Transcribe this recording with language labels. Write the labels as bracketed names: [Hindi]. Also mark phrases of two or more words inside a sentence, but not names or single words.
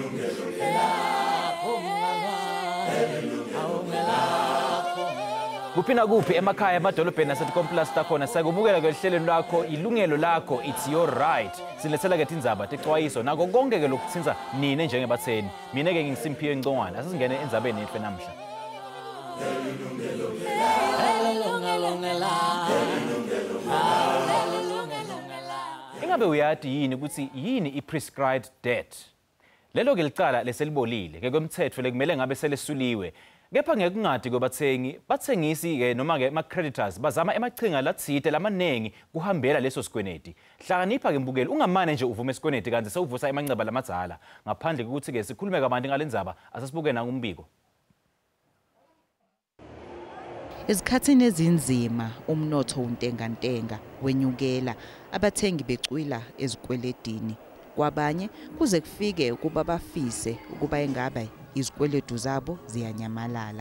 [Swati] Kuphina kuphi emakhaya emadolobheni naseTikomplas takhona sakubukela kwehlelo lakho Yilungelo Lakho, [English] it's your right. [Swati] Silethela ke indzaba texwayiso nako konke ke lokuthinza nini njengebatheni. Mina ke ngisimpiwe Ngcongwane asisingene endzabeni yethu namhla. Ingabe uyazi yini ukuthi yini i- [English] prescribed debt? [Swati] Lelo ke licala leselibolile ke kwemthetho lekumele ngabe selesuliwe. Kepha ngekungadi kwebathengi, bathengisi ke noma ke ama-creditors bazama emachinga latsite lamanengi kuhambela leso sikweneti. Hlakanipha ke mbukeli ungamane nje uvume isikweneti kanti sewuvusa emanceba lamadzala. Ngaphandle kokuthi ke sikhulume kabanti ngalendzaba asasibuke nangumbiko. [Zulu] Izikhathini ezinzima umnotho untengantenga wenyukela abathengi becwila ezikweletini. Kwabanye kuze kufike ukuba bafise ukuba engabe izikweletu zabo ziyanyamalala.